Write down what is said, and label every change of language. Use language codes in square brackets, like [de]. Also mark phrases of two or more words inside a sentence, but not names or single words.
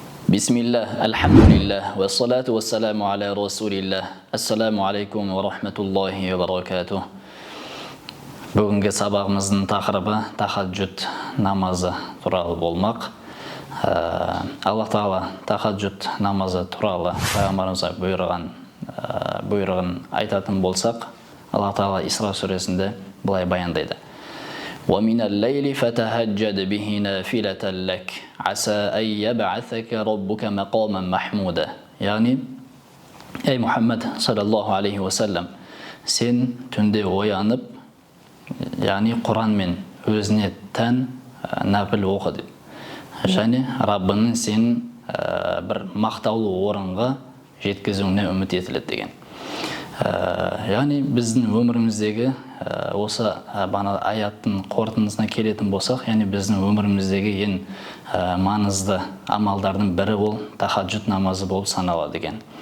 [ar] بسم الله، الحمد لله، والصلاة والسلام على رسول الله. السلام عليكم ورحمة الله وبركاته. [kk] Бүгінгі сабағымыздың тақырыбы тахаджуд намазы туралы болмақ. Аллах Тағала тахаджуд намазы туралы пайғамбарымызға бұйрығын айтатын болсақ, Аллах Тағала Исра сүресінде былай баяндайды. [ar] وَمِنَ اللَّيْلِ فَتَهَجَّدْ بِهِ نَافِلَةً لَكَ عَسَى أَن يَبْعَثَكَ رَبُّكَ مَقَامًا مَحْمُودًا. [kk] Яғни, ей Мұхаммад [ar] صلى الله عليه وسلم, [kk] сен түнде оянып, яғни Құранмен өзіне тән нәпіл оқы деп. Және Раббының сен бір мақтаулы орынға жеткізуіне үміт етіледі деген. Яғни біздің өміріміздегі осы бана аяттың қорытындысына келетін болсақ, яғни біздің өміріміздегі ең маңызды амалдардың бірі ол тахаджуд намазы болып саналады деген.